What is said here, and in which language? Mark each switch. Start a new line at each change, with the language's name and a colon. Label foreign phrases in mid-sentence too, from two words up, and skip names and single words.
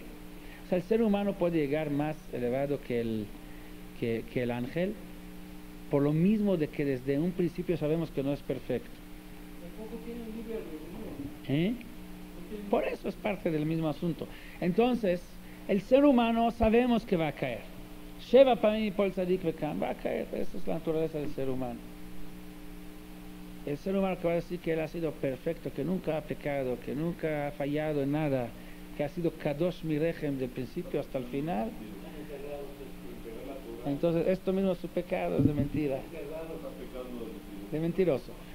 Spanish: O sea, el ser humano puede llegar más elevado que el ángel, por lo mismo de que desde un principio sabemos que no es perfecto. Por eso es parte del mismo asunto. Entonces, el ser humano sabemos que va a caer.
Hebrew: שבע פעמים יפול צדיק וקם,
Spanish: va a caer. Esa es la naturaleza del ser humano. El ser humano que va a decir que él ha sido perfecto, que nunca ha pecado, que nunca ha fallado en nada, que ha sido
Hebrew: קדוש מרחם
Spanish: del principio hasta el final, entonces esto mismo es su pecado, es de mentira, de mentiroso.